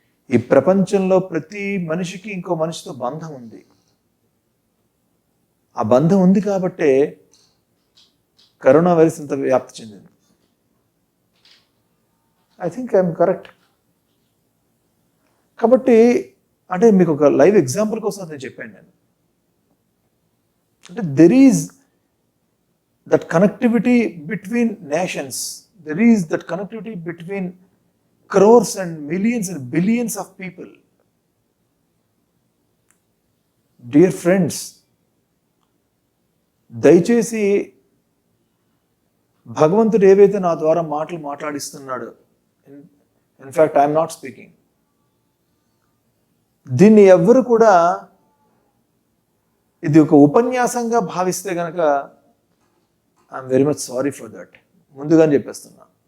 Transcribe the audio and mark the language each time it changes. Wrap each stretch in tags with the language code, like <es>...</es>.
<te>ఈ ప్రపంచంలో ప్రతి మనిషికి ఇంకో మనిషితో బంధం ఉంది. ఆ బంధం ఉంది కాబట్టే కరోనా వైరస్ ఇంత వ్యాప్తి చెందింది.</te> <en>I think I'm correct.</en> <te>కాబట్టి అంటే మీకు ఒక లైవ్ ఎగ్జాంపుల్ కోసం నేను చెప్పాను. నేను అంటే</te> <en>there is that connectivity between nations, there is that connectivity between crores and millions and billions of people. Dear friends,</en> <te>దయచేసి భగవంతుడు ఏవైతే నా ద్వారా మాటలు మాట్లాడిస్తున్నాడు,</te> <en>in fact I'm not speaking,</en> <te>దీన్ని ఎవ్వరు కూడా ఇది ఒక ఉపన్యాసంగా భావిస్తే కనుక</te> <en>I'm very much sorry for that.</en> <te>ముందుగానే చెప్పేస్తున్నా.</te>